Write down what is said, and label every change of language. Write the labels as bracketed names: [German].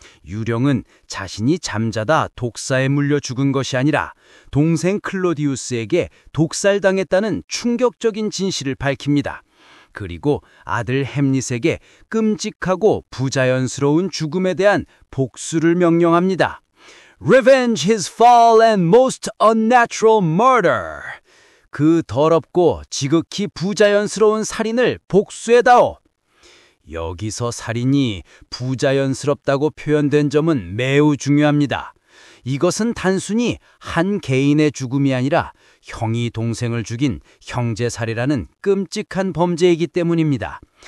[Korean] 유령은 자신이 잠자다 독사에 물려 죽은 것이 아니라 동생 클로디우스에게 독살당했다는 충격적인 진실을 밝힙니다. 그리고 아들 햄릿에게 끔찍하고 부자연스러운 죽음에 대한 복수를 명령합니다. [English] Revenge his foul and most unnatural murder. [Korean] 그 더럽고 지극히 부자연스러운 살인을 복수해다오. 여기서 살인이 부자연스럽다고 표현된 점은 매우 중요합니다. 이것은 단순히 한 개인의 죽음이 아니라 형이 동생을 죽인 형제살해라는 끔찍한 범죄이기 때문입니다.